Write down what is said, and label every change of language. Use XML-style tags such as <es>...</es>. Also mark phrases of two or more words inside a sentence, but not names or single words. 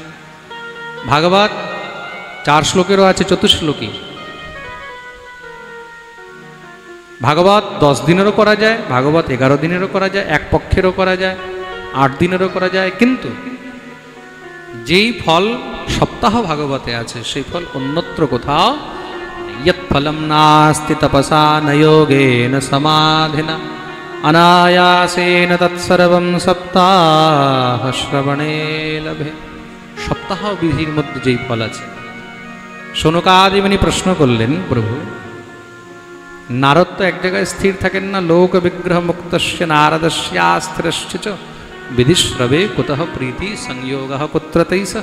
<bn>ভাগবত 4 শ্লোকেরও আছে 24 শ্লোকী। ভাগবত 10 দিনেরও করা যায়, ভাগবত 11 দিনেরও করা যায়, এক পক্ষেরও করা যায়, 8 দিনেরও করা যায়। কিন্তু যেই ফল সপ্তাহ ভাগবতে আছে, সেই ফল অন্যত্র কোথাও।</bn> <sa>यत् फलं नास्ति तपसा न योगेन समाधिना अनायासेन तत्सर्वं सप्ताह श्रवणे लभे।</sa> <bn>সপ্তাহ বিধির মধ্যে যেই ফল আছে। সনকাদি মুনি প্রশ্ন করলেন, প্রভু নারদ তো এক জায়গায় স্থির থাকেন না।</bn> <sa>লোক বিগ্রহ মুক্তস্য নারদস্যাস্থিরশ্চ চ বিধিশ্রবে কুতঃ প্রীতি সংযোগঃ কুত্র তৈসহ।</sa>